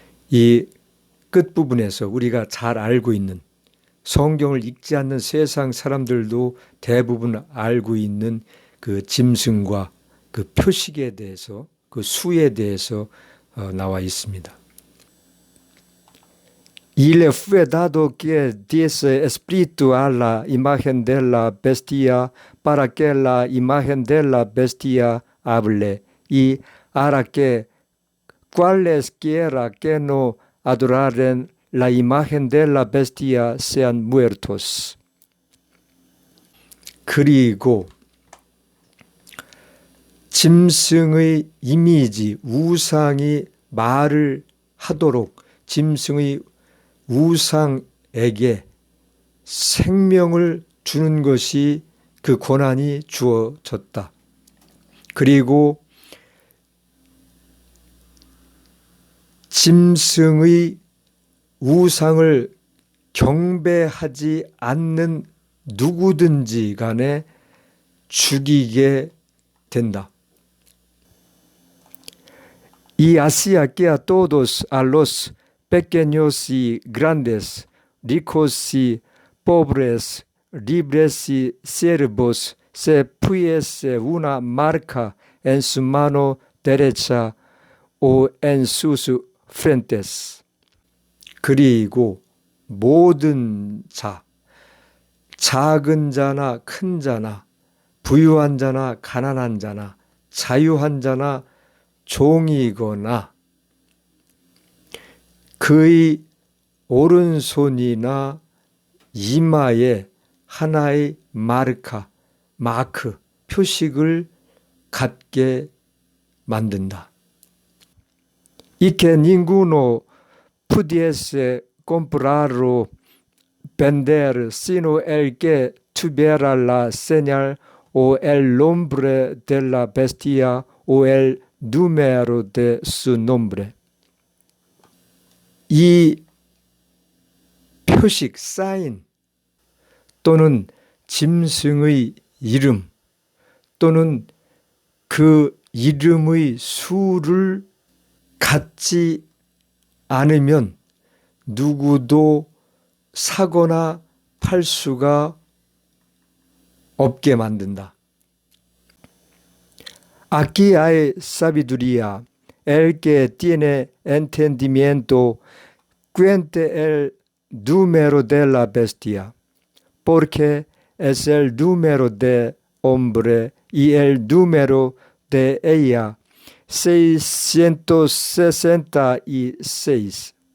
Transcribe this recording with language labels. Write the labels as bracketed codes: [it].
[ko] 이 끝부분에서 우리가 잘 알고 있는, 성경을 읽지 않는 세상 사람들도 대부분 알고 있는 그 짐승과 그 표식에 대해서, 그 수에 대해서 나와 있습니다. [es] Y le fue dado que diese espíritu a la imagen de la bestia para que la imagen de la bestia hable y hará que cualesquiera que no adoraren la imagen de la bestia sean muertos. [ko] 그리고 짐승의 이미지, 우상이 말을 하도록 짐승의 우상에게 생명을 주는 것이 그 권한이 주어졌다. 그리고 짐승의 우상을 경배하지 않는 누구든지 간에 죽이게 된다. [es] Y hacía que a todos, a los pequeños y grandes, ricos y pobres, libres y siervos, se pusiese una marca en su mano derecha o en sus frentes. [ko] 그리고 모든 자, 작은 자나 큰 자나, 부유한 자나 가난한 자나, 자유한 자나 종이거나 그의 오른손이나 이마에 하나의 마크, 표식을 갖게 만든다. [es] Y que ninguno pudiese comprar o vender sino el que tuviera la señal o el nombre de la bestia o el número de su nombre. [ko] 이 표식, 사인 또는 짐승의 이름 또는 그 이름의 수를 갖지 않으면 누구도 사거나 팔 수가 없게 만든다. [es] Aquí hay sabiduría. El que tiene entendimiento cuente el número de la bestia, porque es el número de hombre y el número de ella 666.